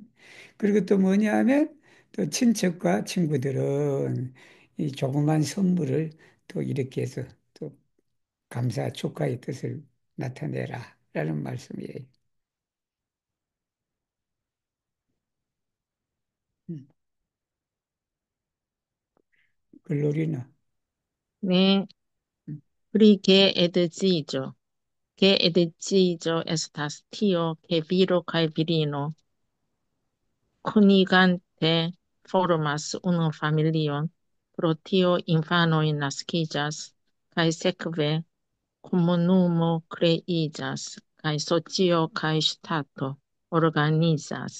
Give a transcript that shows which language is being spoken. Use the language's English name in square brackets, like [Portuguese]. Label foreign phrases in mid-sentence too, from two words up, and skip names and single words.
[Korean] 그리고 또 뭐냐면 또 친척과 친구들은 이 조그만 선물을 또 이렇게 해서 또 감사 축하의 뜻을 나타내라. 라는 말씀이에요. 음. 글로리나. 네, 음. [Esperanto] pri que edziĝo, que edziĝo estas tio, ke viro kaj virino kunigante formas unu familion, pro tio infanoj naskiĝas, kaj sekve komunumo kreiĝas, kaj socio kaj ŝtato organizas.